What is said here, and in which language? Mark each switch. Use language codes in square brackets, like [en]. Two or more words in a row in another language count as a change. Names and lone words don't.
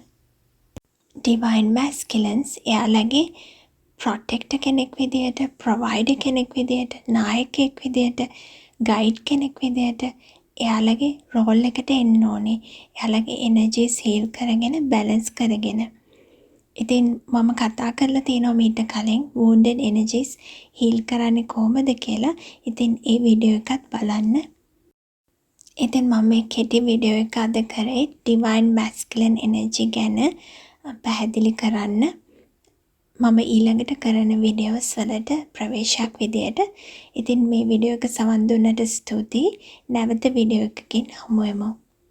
[en] divine masculines [si] එයාලගේ ප්‍රොටෙක්ටර් කෙනෙක් විදියට, ප්‍රොවයිඩර් කෙනෙක් විදියට, නායකයෙක් විදියට, ගයිඩ් කෙනෙක් විදියට එයාලගේ රෝල් එකට එන්න ඕනේ. එයාලගේ [en] energies heal [si] කරගෙන, බැලන්ස් කරගෙන. ඉතින් මම කතා කරලා තියෙනවා මීට කලින් [en] wounded energies heal [si] කරන්නේ කොහොමද කියලා. ඉතින් ඒ වීඩියෝ එකත් බලන්න. ඉතින් මම මේ කෙටි වීඩියෝ එක අද කරේ [en] divine masculine energy [si] ගැන පැහැදිලි කරන්න. මම ඊළඟට කරන වීඩියෝස් වලට ප්‍රවේශයක් විදියට. ඉතින් මේ වීඩියෝ එක සවන් දුන්නට ස්තුතියි. නැවත වීඩියෝ එකකින් හමු වෙමු.